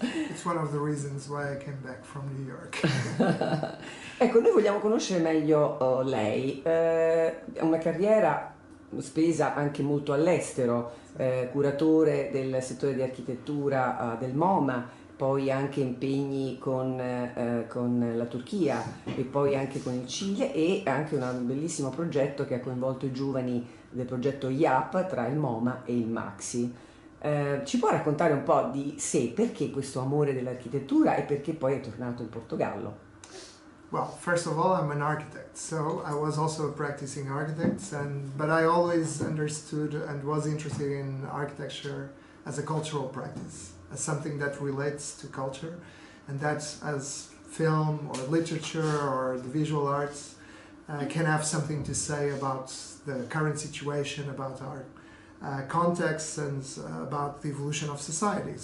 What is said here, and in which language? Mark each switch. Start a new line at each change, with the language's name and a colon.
English: It's one of the reasons why I came back from New York.
Italian: Ecco, noi vogliamo conoscere meglio lei. È una carriera spesa anche molto all'estero, curatore del settore di architettura del MoMA, poi anche impegni con la Turchia e poi anche con il Cile e anche un bellissimo progetto che ha coinvolto i giovani del progetto IAP tra il MoMA e il Maxxi. Ci può raccontare un po' di sé, perché questo amore dell'architettura e perché poi è tornato in Portogallo?
English: Well, first of all, I'm an architect, so I was also a practicing architect, but I always understood and was interested in architecture as a cultural practice, as something that relates to culture, and that's as film or literature or the visual arts can have something to say about the current situation, about our context and about the evolution of society.